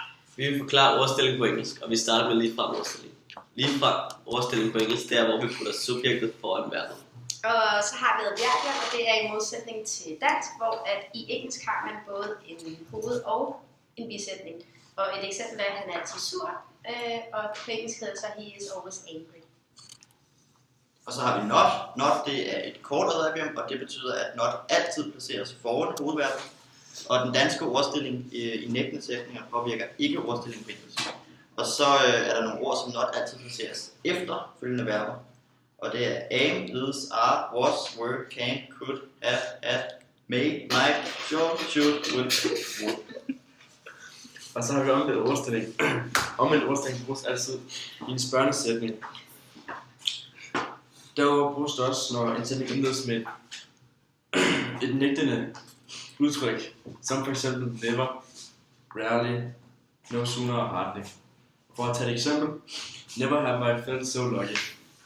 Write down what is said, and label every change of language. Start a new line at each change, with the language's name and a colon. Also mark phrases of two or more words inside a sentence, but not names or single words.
Danish: Vi vil forklare ordstilling på engelsk, og vi starter med ligefrem ordstilling. Ligefrem ordstilling på engelsk, det er, hvor vi putter subjektet foran verbet. Og så har vi adverbier, og det er i modsætning til dansk, hvor at i engelsk har man både en hoved- og en bisætning. Og et eksempel er, at han er altid sur, og på engelsk hedder så,
English: he is always angry.
Danish: Og så har vi not. Not, det er et kort adverbium, og det betyder, at not altid placeres foran hovedverbet. Og den danske ordstilling i nægtende sætninger påvirker ikke ordstillingen på engelsk. Og så er der nogle ord, som not altid placeres efter følgende verber. Og det er
English: aim, is, are, was, were, can, could, have, had, may, might, should, will, would.
Danish: Og så har vi omvendt ordstilling. Omvendt ordstilling bruges altid i en spørgende sætning. Derudover bruges det også, når en sætning indledes med et nægtende udtryk, som for eksempel
English: never, rarely, no sooner
Danish: og hardly. For at tage et eksempel,
English: never have I felt so lucky.